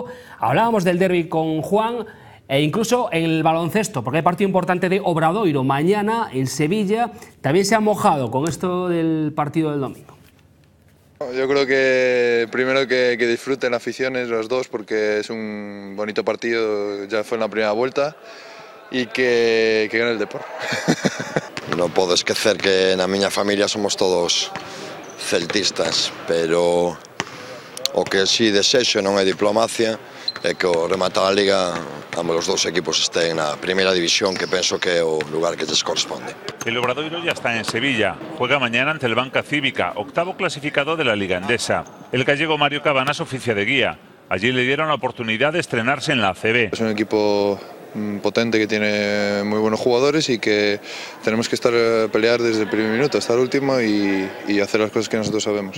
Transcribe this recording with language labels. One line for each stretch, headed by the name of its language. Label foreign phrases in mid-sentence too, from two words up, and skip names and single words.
Spanish: Hablábamos del derbi con Juan, e incluso en el baloncesto, porque hay partido importante de Obradoiro mañana en Sevilla. También se ha mojado con esto del partido del domingo. Yo creo que primero que disfruten aficiones los dos, porque es un bonito partido, ya fue en la primera vuelta, y que gane el Depor.
Galician: Non podo esquecer que na miña familia somos todos celtistas, pero o que si desexo non é diplomacia, é que ao rematar a Liga ambos os dous equipos estén na primeira división, que penso que é o lugar que lles corresponde.
Spanish: El Obradoiro ya está en Sevilla, juega mañana ante el Banca Cívica, octavo clasificado de la Liga Endesa. El gallego Mario Cabanas oficia de guía. Allí le dieron la oportunidad de estrenarse en la ACB. Es un equipo potente que tiene muy buenos jugadores y que tenemos que pelear desde el primer minuto hasta el último y hacer las cosas que nosotros sabemos.